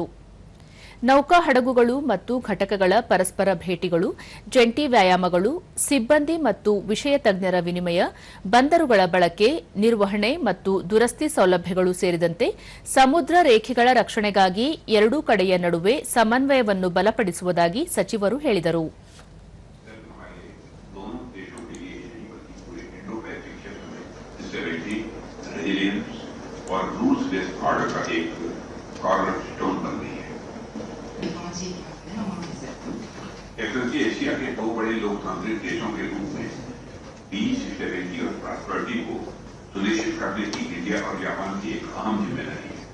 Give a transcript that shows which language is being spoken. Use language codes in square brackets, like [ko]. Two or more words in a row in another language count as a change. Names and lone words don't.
[kn] ನೌಕಾ ಹಡಗುಗಳು ಮತ್ತು ಘಟಕಗಳ ಪರಸ್ಪರ ಭೇಟಿಗಳು, ಜಂಟಿ ವ್ಯಾಯಾಮಗಳು, ಸಿಬ್ಬಂದಿ ಮತ್ತು ವಿಷಯ ತಜ್ಞರ ವಿನಿಮಯ, ಬಂದರುಗಳ ಬಳಕೆ, ನಿರ್ವಹಣೆ ಮತ್ತು ದುರಸ್ತಿ ಸೌಲಭ್ಯಗಳು ಸೇರಿದಂತೆ ಸಮುದ್ರ ರೇಖೆಗಳ ರಕ್ಷಣೆಗಾಗಿ ಎರಡೂ ಕಡೆಯ ನಡುವೆ ಸಮನ್ವಯವನ್ನು ಬಲಪಡಿಸುವುದಾಗಿ ಸಚಿವರು ಹೇಳಿದರು. [hi] एक्चुअली एशिया के दो बड़े लोकतांत्रिक देशों के रूप में [en] peace, stability [hi] और प्रॉस्पेरिटी को सुनिश्चित करने की इंडिया और जापान की एक अहम जिम्मेदारी है।